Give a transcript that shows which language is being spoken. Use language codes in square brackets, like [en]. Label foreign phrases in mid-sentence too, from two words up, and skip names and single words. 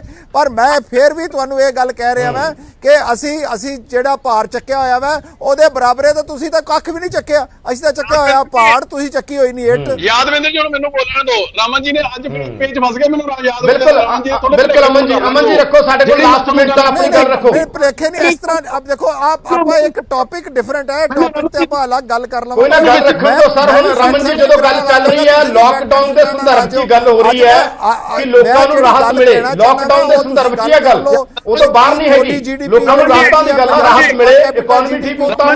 [pa] ਪਰ ਮੈਂ ਫੇਰ ਵੀ ਤੁਹਾਨੂੰ ਇਹ ਗੱਲ ਕਹਿ ਰਿਹਾ ਮੈਂ ਕਿ ਅਸੀਂ ਜਿਹੜਾ ਭਾਰ ਚੱਕਿਆ ਹੋਇਆ ਵਾ ਉਹਦੇ ਬਰਾਬਰੇ ਤਾਂ ਤੁਸੀਂ ਤਾਂ ਕੱਖ ਵੀ ਨਹੀਂ ਚੱਕਿਆ। ਅਸੀਂ ਤਾਂ ਚੱਕਿਆ ਹੋਇਆ ਪਹਾੜ, ਤੁਸੀਂ ਚੱਕੀ ਹੋਈ ਨਹੀਂ ਇੱਟ। ਯਾਦਵਿੰਦਰ ਜੀ ਹੁਣ ਮੈਨੂੰ ਬੋਲਣ ਦਿਓ। ਰਮਨ ਜੀ ਨੇ ਅੱਜ ਪੇਜ ਫਸ ਗਿਆ, ਮੈਨੂੰ ਯਾਦ ਬਿਲकुल ਅਮਨ ਜੀ ਰੱਖੋ ਸਾਡੇ ਕੋਲ ਲਾਸਟ ਮਿੰਟ ਤੱਕ ਅਪਣੀ ਗੱਲ ਰੱਖੋ। ਭੁਲੇਖੇ ਨਹੀਂ ਇਸ ਤਰ੍ਹਾਂ। [hi] अब देखो [pa] ਆਪਾਂ ਇੱਕ ਟੌਪਿਕ ਡਿਫਰੈਂਟ ਹੈ, ਟੌਪਿਕ ਤੇ ਆਪਾਂ ਅਲੱਗ ਗੱਲ ਕਰ ਲਵਾਂਗੇ। ਕੋਈ ਨਾ ਗੱਲ ਰੱਖਣ ਤੋਂ ਸਰ, ਹੁਣ ਰਮਨ ਜੀ ਜਦੋਂ ਗੱਲ ਚੱਲ ਰਹੀ ਹੈ ਲੋਕਡਾਊਨ ਦੇ ਸੰਦਰਭ 'ਚ ਗੱਲ ਹੋ ਰਹੀ ਹੈ ਕਿ ਲੋਕਾਂ ਨੂੰ ਰਾਹਤ ਮਿਲੇ, ਲੋਕਡਾਊਨ ਦੇ ਸੰਦਰਭ 'ਚ ਇਹ ਗੱਲ ਉਹ ਤੋਂ ਬਾਹਰ ਨਹੀਂ ਹੈਗੀ, ਲੋਕਾਂ ਨੂੰ ਰਾਹਤਾਂ ਦੀ ਗੱਲ ਰਾਹਤ ਮਿਲੇ, ਇਕਨੋਮੀ ਠੀਕ ਹੋ ਤਾਂ